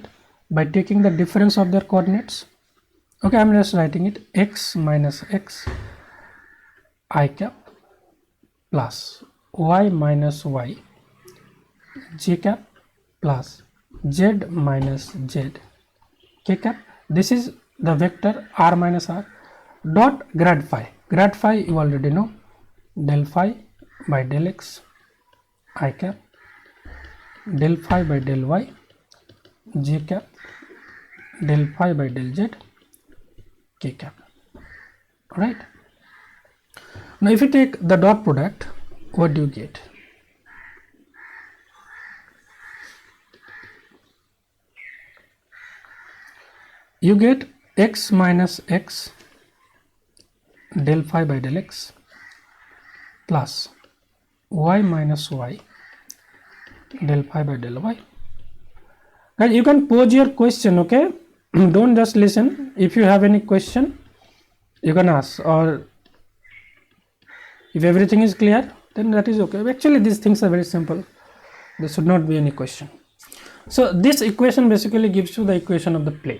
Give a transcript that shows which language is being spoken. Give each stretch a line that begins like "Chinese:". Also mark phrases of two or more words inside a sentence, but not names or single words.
English: By taking the difference of their coordinates. Okay, I am just writing it, x minus x I cap plus y minus y j cap plus z minus z k cap. This is the vector r minus r dot grad phi. Grad phi you already know, del phi by del x I cap, del phi by del y j cap, del phi by del z k cap, right? Now if you take the dot product, what do you get? You get x minus x del phi by del x plus y minus y del phi by del y. And you can pose your question, okay? Don't just listen. If you have any question, you can ask, or if everything is clear, then that is okay. Actually, these things are very simple. There should not be any question. So this equation basically gives you the equation of the plane.